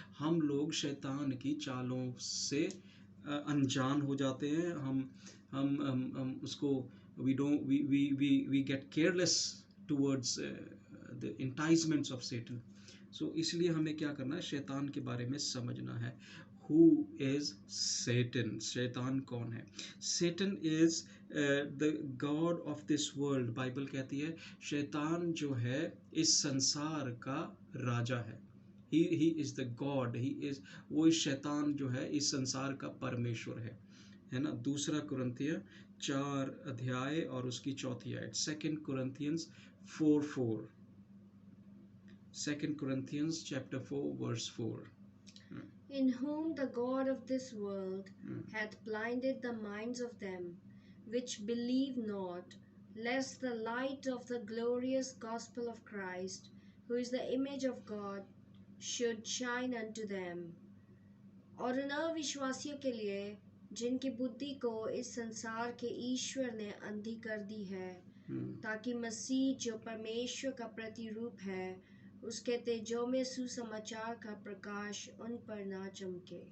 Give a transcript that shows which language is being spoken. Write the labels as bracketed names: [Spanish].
[Hindi] हम लोग शैतान की चालों से अनजान हो जाते हैं. [English] हम उसको we get careless towards the enticements of Satan. [Hindi] सो इसलिए हमें क्या करना है? शैतान के बारे में समझना है. [English] Who is Satan? शैतान कौन है? Satan is the god of this world. [Hindi] Bible कहती है शैतान जो है इस संसार का राजा है. [English] He is the God. [Hindi] वो इस शैतान जो है इस संसार का परमेश्वर है ना. दूसरा कुरिन्थियों 4 अध्याय और उसकी 4 आयत. [English] 2 Corinthians 4:4. 2 Corinthians chapter 4 verse 4. In whom the God of this world hath blinded the minds of them which believe not, lest the light of the glorious gospel of Christ, who is the image of God, should shine unto them. [Hindi] और उन अविश्वासियों के लिए जिनकी बुद्धि को इस संसार के ईश्वर ने अंधी कर दी है, ताकि मसीह जो परमेश्वर का प्रतिरूप है उसके तेजों में सुसमाचार का प्रकाश उन पर ना चमके.